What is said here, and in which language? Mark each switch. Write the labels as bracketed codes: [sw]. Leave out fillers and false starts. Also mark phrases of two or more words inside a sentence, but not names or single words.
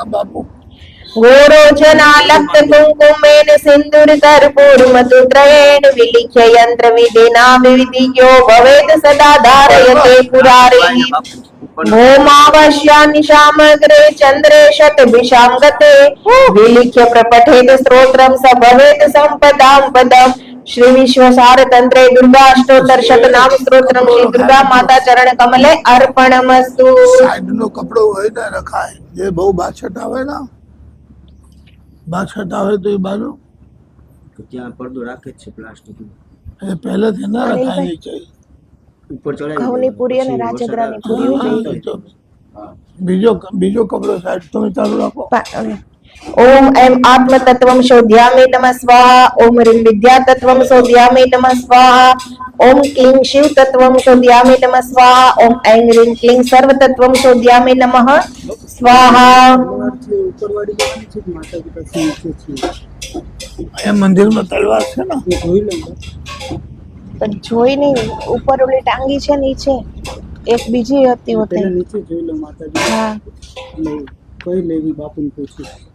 [sa] गोरोचनालक्त कुंकुमेन सिंदूर कर्पूर मधुत्रयेण विलिख्य यंत्र विधिना विविधियो भवेत् सदा धारयते पुरारिः भौमावश्यानि सामग्रे चंद्रे शतभिषां गते विलिख्य प्रपठेत स्तोत्रं स भवेत् संपदां पदम् श्री विश्वसार तंत्रे दुर्गा अष्टोत्तर शतनाम स्तोत्रम श्री दुर्गा माता चरण कमले अर्पणमस्तु। [gu] સાઈડ નો કપડો હોય ને રખાય, જે બહુ બાછટ આવે ને, બાછટ આવે તો એ બાજુ તો ત્યાં પડદો રાખે જ છે પ્લાસ્ટિક એ પહેલેથી ના રખાય નીચે. ઉપર ચડાવી ઘઉંની પૂરી અને રાજગરાની પૂરી બીજો કપડો સાઈડ તમે ચાલુ રાખો. [sa] ओम ऐं आत्म तत्वं शोध्यामि नमः स्वाहा। ओम ह्रीं विद्या तत्वं शोध्यामि नमः स्वाहा। ओम क्लीं शिव तत्वं शोध्यामि नमः स्वाहा। ओम ऐं ह्रीं क्लीं सर्व तत्वं शोध्यामि नमः स्वाहा। [gu] ઉપરવાળી જવાની છે માતા પિતા નીચે છે અહીંયા મંદિરમાં તલવાર છે ને, એ જોઈ લો પણ જોઈ નહીં, ઉપર ઓલી ટાંગી છે નીચે એક બીજી હતી હોતે. પેલા નીચે જોઈ લો માતાજી હા, એટલે કઈ લેવી બાપુને પૂછ્યું